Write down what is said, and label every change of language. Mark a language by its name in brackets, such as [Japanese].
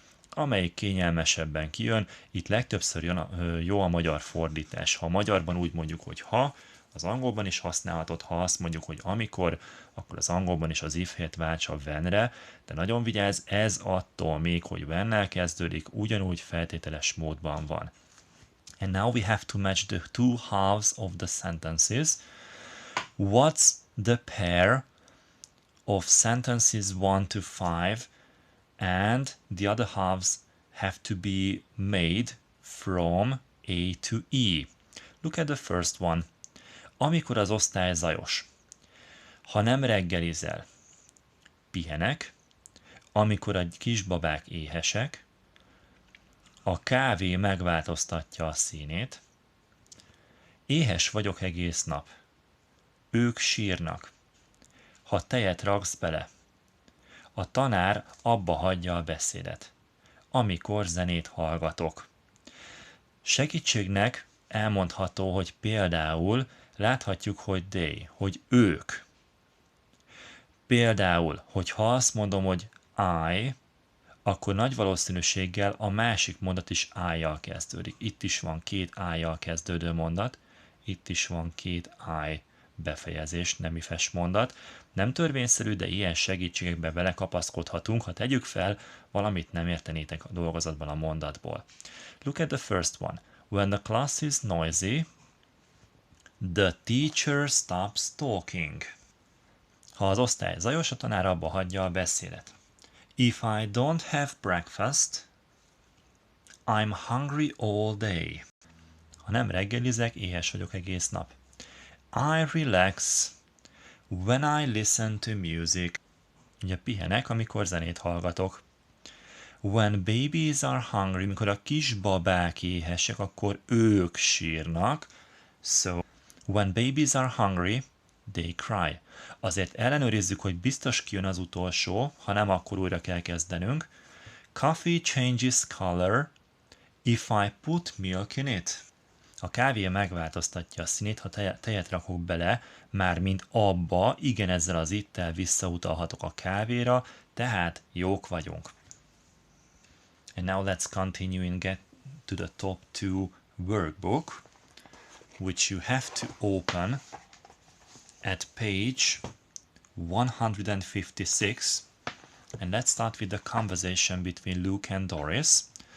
[Hungarian] Amelyik kényelmesebben kijön, itt legtöbbször jó a magyar fordítás. Ha a magyarban úgy mondjuk, hogy ha, az angolban is használhatod, ha azt mondjuk, hogy amikor, akkor az angolban is az if helyett válts a when-re, de nagyon vigyázz, ez attól még, hogy when-nel kezdődik, ugyanúgy feltételes módban van. [English] And now we have to match the two halves of the sentences. What's the pair of sentences 1 to 5 and the other halves have to be made from A to E? Look at the first one. [Hungarian] Amikor az osztály zajos. Ha nem reggelizel, pihenek. Amikor a kisbabák éhesek. A kávé megváltoztatja a színét. Éhes vagyok egész nap. Ők sírnak. Ha tejet raksz bele. A tanár abba hagyja a beszédet. Amikor zenét hallgatok. Segítségnek elmondható, hogy például láthatjuk, hogy they, hogy ők. Például, hogyha azt mondom, hogy I, akkor nagy valószínűséggel a másik mondat is I-jal kezdődik. Itt is van 2 I-jal kezdődő mondat, itt is van 2 I befejezés, nem ifes mondat. Nem törvényszerű, de ilyen segítségekbe belekapaszkodhatunk, ha tegyük fel, valamit nem értenétek a dolgozatban a mondatból. [English] Look at the first one. When the class is noisy, the teacher stops talking. [Hungarian] Ha az osztály zajos, a tanár abba hagyja a beszédet. [English] If I don't have breakfast, I'm hungry all day. [Hungarian] Ha nem reggelizek, éhes vagyok egész nap. [English] I relax when I listen to music. [Hungarian] Ugye pihenek, amikor zenét hallgatok. [English] When babies are hungry, [Hungarian] mikor a kisbabák éhesek, akkor ők sírnak. [English] So, when babies are hungry, they cry. [Hungarian] Azért ellenőrizzük, hogy biztos kijön az utolsó, ha nem, akkor újra kell kezdenünk. [English] Coffee changes color if I put milk in it. [Hungarian] A kávé megváltoztatja a színét, ha tejet rakok bele, mármint abba, igen, ezzel az ittel visszautalhatok a kávéra, tehát jók vagyunk. [English] And now let's continue and get to the top 2 workbook, which you have to open at page 156. And let's start with the conversation between Luke and Doris.